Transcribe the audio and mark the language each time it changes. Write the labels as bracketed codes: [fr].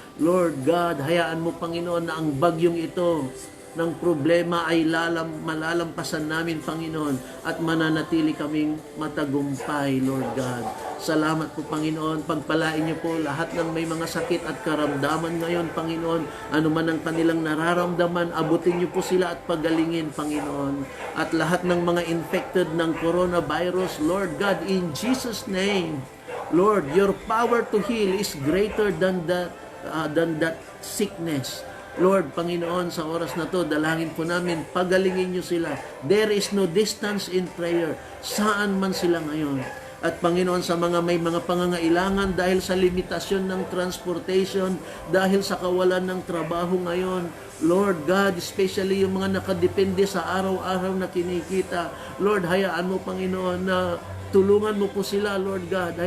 [tl] Lord God, hayaan mo, Panginoon, na ang bagyong ito ng problema ay malalampasan namin, Panginoon, at mananatili kaming matagumpay, Lord God. Salamat po, Panginoon. Pagpalain niyo po lahat ng may mga sakit at karamdaman ngayon, Panginoon. Ano man ang kanilang nararamdaman, abutin niyo po sila at pagalingin, Panginoon. At lahat ng mga infected ng coronavirus, [en] Lord God, in Jesus' name, Lord, your power to heal is greater than that sickness. [tl] Lord, Panginoon, sa oras na to, dalangin po namin, pagalingin niyo sila. [en] There is no distance in prayer. [tl] Saan man sila ngayon. At Panginoon, sa mga may mga pangangailangan dahil sa limitasyon ng transportation, dahil sa kawalan ng trabaho ngayon, Lord God, especially yung mga nakadepende sa araw-araw na kinikita, Lord, hayaan mo, Panginoon, na tulungan mo po sila, Lord God.